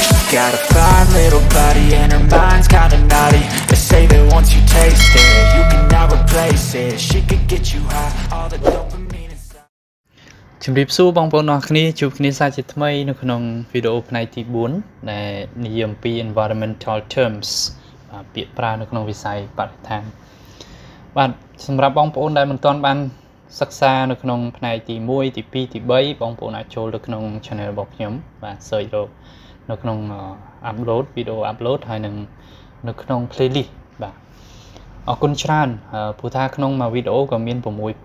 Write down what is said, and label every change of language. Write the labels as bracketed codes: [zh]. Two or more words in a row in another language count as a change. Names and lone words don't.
[en] got a fine little body and her mind's kinda naughty. They say that once you taste it, you cannot replace it. She could get you high, all the dopamine inside. [km] ជំរាបសួរបងប្អូនអរគ្នាជួបគ្នាសាជាថ្មីនៅក្នុងវីដេអូផ្នែកទី4ដែលនិយាយអំពី [en] environmental terms [km] ពាក្យប្រើនៅក្នុងវិស័យបរិស្ថានបាទសម្រាប់បងប្អូនដែលមិនទាន់បានសិក្សានៅក្នុងផ្នែកទី1ទី2ទី3 បងប្អូនអាចចូលទៅក្នុង channel របស់ខ្ញុំបាទ search រកនៅក្នុង upload វីដេអូ upload ហើយនឹងនៅក្នុង playlist បាទអរគុណច្រើនព្រោះថាក្នុងមួយវីដេអូក៏មាន6